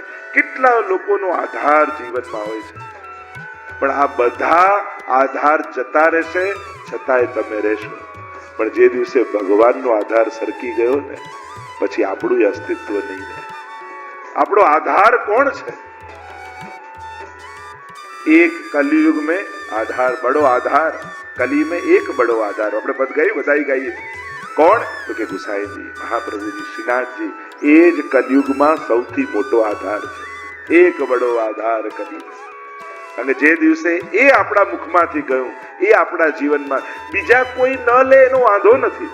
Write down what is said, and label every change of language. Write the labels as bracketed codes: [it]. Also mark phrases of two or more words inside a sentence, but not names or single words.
[gu] કેટલા લોકોનો આધાર જીવનમાં હોય છે. પણ આ બધા આધાર જતા રહેશે, છતાંય તમે રહેશો. પણ જે દિવસે ભગવાનનો આધાર સરકી ગયો ને, પછી આપણું અસ્તિત્વ નહીં રહે. આપણો આધાર કોણ છે? [bra] एक कलयुग में आधार, बड़ो आधार, कली में एक बड़ो आधार. [gu] આપણે પદ ગાઈ બધાઈ ગાઈએ. કોણ? તો કે ગુસાઈજી, મહાપ્રભુજી, શ્રીનાથજી. એ જ કલયુગમાં સૌથી મોટો આધાર છે. [bra] एक बड़ो आधार कली. [gu] અને જે દિવસે એ આપણા મુખમાંથી ગયું, એ આપણા જીવનમાં બીજા કોઈ ન લે એનો વાંધો નથી.